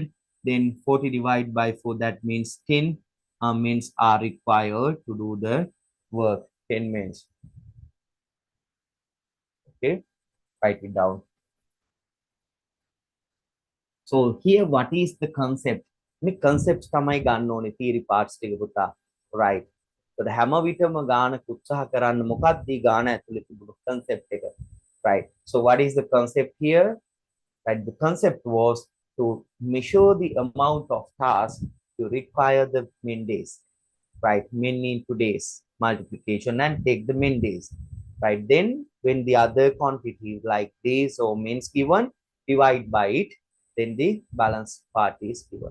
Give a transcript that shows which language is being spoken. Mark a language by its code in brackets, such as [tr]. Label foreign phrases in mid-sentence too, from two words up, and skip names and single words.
[en] Then 40 divided by 4, that means 10 minutes are required to do the work. 10 minutes. Okay, write it down. So here, what is the concept? The concepts [si] තමයි ගන්න ඕනේ [en] theory parts [si] ටික පුතා. [en] Right. So the [si] හැම විටම ගානක උත්සාහ කරන්න මොකක්ද මේ ගාන ඇතුලේ තිබුණු concept එක. [en] Right. So what is the concept here? Right. The concept was to measure the amount of tasks to require the mean days. Right. Mean into days multiplication and take the mean days. Right. Then when the other quantities like days or means given, divide by it, then the balance part is given.